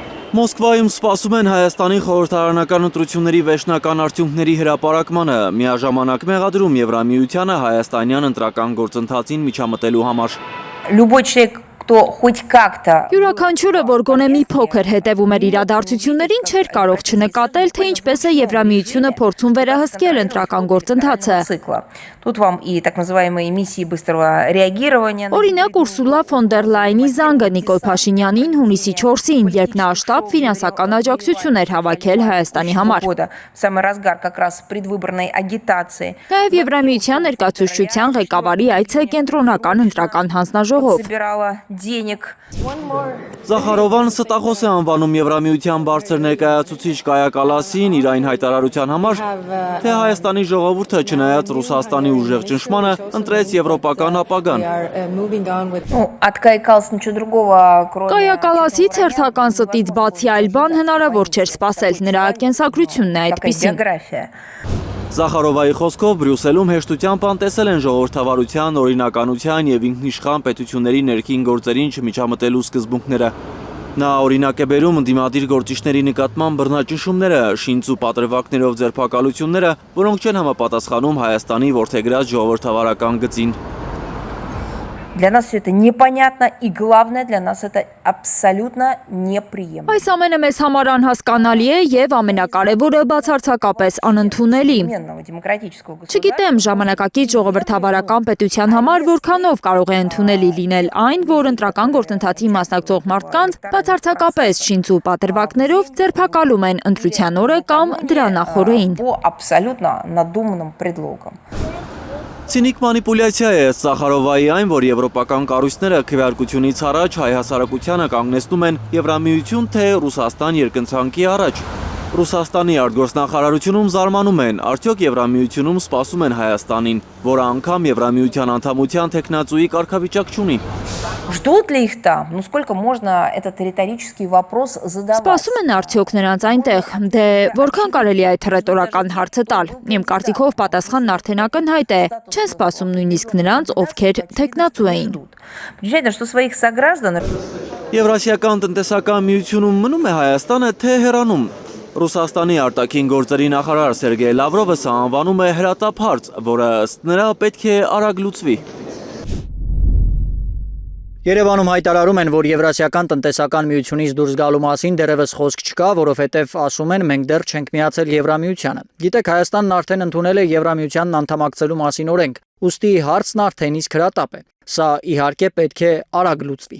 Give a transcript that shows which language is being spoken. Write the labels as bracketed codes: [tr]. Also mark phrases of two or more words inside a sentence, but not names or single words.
[hy] Մոսկվայում սպասում են Հայաստանի խորհրդարանական ընտրությունների վերջնական արդյունքների հրապարակմանը, միաժամանակ մեղադրում Եվրամիությանը հայաստանյան ընտրական գործընթացին միջամտելու համար։ [ru] Любой человек, кто хоть как-то [hy] Յուրաքանչյուրը, որ գոնե մի փոքր հետևում էր իրադարձություններին, չէր կարող չնկատել, թե ինչպես է Եվրամիությունը փորձում վերահսկել ընտրական գործընթացը։ [ru] цикла. Тут вам и так называемые миссии быстрого реагирования. [hy] Օրինակ Ուրսուլա ֆոն դեր Լայնի զանգը Նիկոլ Փաշինյանին հունիսի 4-ին, երբ նա շտաբ ֆինանսական աջակցություն էր հավաքել Հայաստանի համար։ [ru] В самый разгар как раз предвыборной агитации. [hy] Նաև Եվրամիության ներկայացուցչության ղեկավարի այցը կենտրոնական ընտրական հանձնաժողով։ [ru] Собирала денег. [hy] Զախարովան ստախոս է անվանում Եվրամիության բարձր ներկայացուցիչ Կայա Կալասին իր այն հայտարարության համար, թե Հայաստանի ժողովուրդը չնայած Ռուսաստանի ուժեղ ճնշմանը ընտրեց եվրոպական ապագան։ [ru] Ну, от Каи Калласа ничего другого, кроме... [hy] Կայա Կալասից հերթական ստից բացի այլ բան հնարավոր չէր սպասել, նրա կենսագրությունն է այդպիսին։ [ru] биография. [hy] Զախարովայի խոսքով Բրյուսելում հեշտությամբ անտեսել են ժողովրդավարության, օրինականության և ինքնիշխան պետությունների ներքին գործերին չմիջամտելու սկզբունքները։ Նա օրինակ է բերում ընդդիմադիր գործիչների նկատմամբ բռնաճնշումները, շինծ ու պատրվակներով ձերբակալությունները, որոնք չեն համապատասխանում Հայաստանի որդեգրած ժողովրդավարական գծին։ [ru] Для нас все это непонятно, и главное, для нас это абсолютно неприемлемо. [hy] Այս ամենը մեզ համար անհասկանալի է և ամենակարևորը բացարձակապես անընդունելի։ [ru] Демократического государства. [hy] Չգիտեմ ժամանակակից ժողովրդավարական պետության համար որքանով կարող է ընդունելի լինել այն, որ ընտրական գործընթացի մասնակցող մարդկանց բացարձակապես շինծ ու պատրվակներով ձերբակալում են ընտրության օրը կամ դրա նախօրեին։ [ru] По абсолютно надуманным предлогам. [hy] Ցինիկ մանիպուլյացիա է Զախարովայի այն, որ եվրոպական կառույցները քվեարկությունից առաջ հայ հասարակությանը կանգնեցնում են Եվրամիություն թե Ռուսաստան երկընթացքի առաջ։ Ռուսաստանի արտգործնախարարությունում զարմանում են, արդյոք Եվրամիությունում սպասում են Հայաստանին, որը անգամ Եվրամիության անդամության թեկնածուի կարգավիճակ չունի։ [ru] Ждут ли их там? Ну, сколько можно этот риторический вопрос задавать? [hy] Սպասում են արդյոք նրանց այնտեղ, դե որքան կարելի է այդ հռետորական հարցը տալ։ Իմ կարծիքով պատասխանն արդեն ակնհայտ է, չեն սպասում նույնիսկ նրանց, ովքեր թեկնածու էին։ [ru] Замечательно, что своих сограждан... [hy] Եվրասիական տնտեսական միությունում մնում է Հայաստանը թե հեռանում։ Ռուսաստանի արտաքին գործերի նախարար Սերգեյ Լավրովը սա անվանում է հրատապ հարց, որը ըստ նրա պետք է արագ լուծվի։ Երևանում հայտարարում են, որ Եվրասիական տնտեսական միությունից դուրս գալու մասին դեռևս խոսք չկա, որովհետև ասում են մենք դեռ չենք միացել Եվրամիությանը։ Գիտեք, Հայաստանն արդեն ընդունել է Եվրամիությանն անդամակցելու մասին օրենք, ուստի հարցն արդեն իսկ հրատապ է։ Սա իհարկե պետք է արագ լուծվի։